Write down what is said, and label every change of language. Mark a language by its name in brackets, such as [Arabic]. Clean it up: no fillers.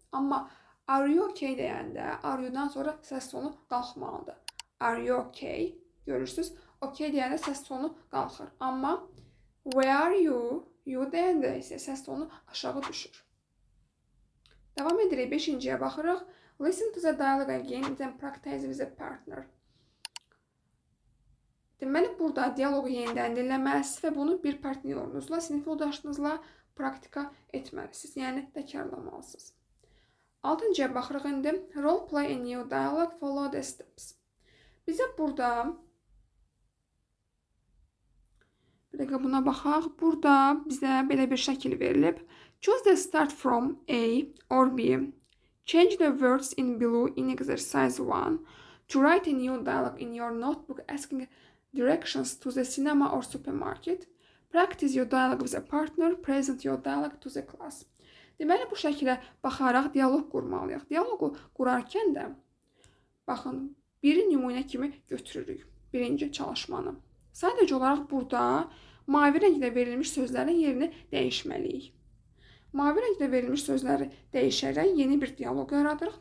[Azerbaijani] Amma are you okay deyəndə are you-dan sonra səs tonu qalxmalıdır. [English] Are you okay? [Azerbaijani] Görürsünüz, okay deyəndə səs tonu qalxır. Amma [English] where are you? [Azerbaijani] You deyəndə isə səs tonu aşağı düşür. Davam edirik, 5-ciyə baxırıq. [English] Listen to the dialogue again, then practice with a partner. [Azerbaijani] Deməli, burada dialoqu yenidən dinləməlisiniz və bunu bir partnyorunuzla, sinif yoldaşınızla praktika etməlisiniz. Yəni, təkrarlamalısınız. 6-cıya baxırıq indi. [English] Role play a new dialogue, follow the steps. [Azerbaijani] Bizə burada bir dəqiqə buna baxaq. Burada bizə belə bir şəkil verilib. [English] Choose the start from A or B. Change the words in below in exercise 1 to write a new dialogue in your notebook asking directions to the cinema or supermarket. Practice your dialogue with a partner. Present your dialogue to the class. [Azerbaijani] Deməli, bu şəkilə baxaraq dialoq qurmalıyıq. Dialoqu qurarkən də, baxın, biri nümunə kimi götürürük. Birinci çalışmanı. Sadəcə olaraq burada mavi rənglə verilmiş sözlərin yerini dəyişməliyik. Mavi rənglə verilmiş sözləri dəyişərək yeni bir dialoq yaradırıq.